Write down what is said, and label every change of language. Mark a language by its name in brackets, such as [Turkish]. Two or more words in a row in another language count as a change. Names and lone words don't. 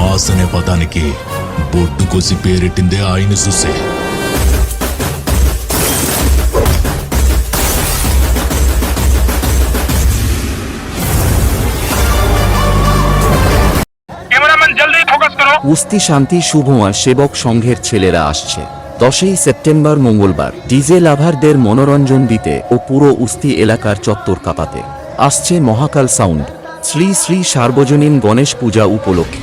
[Telugu] బాస్ అనే పదానికి బొడ్డు కోసి పేరెట్టిందే ఆయన చూసే. [Bangla] কুস্তি শান্তি শুভমা সেবক সংঘের ছেলেরা আসছে 10ই সেপ্টেম্বর মঙ্গলবার ডিজে লাভারদের মনোরঞ্জন দিতে ও পুরো উস্তি এলাকার চত্বর কাঁপাতে আসছে মহাকাল সাউন্ড শ্রী শ্রী সার্বজনীন গণেশ পূজা উপলক্ষে।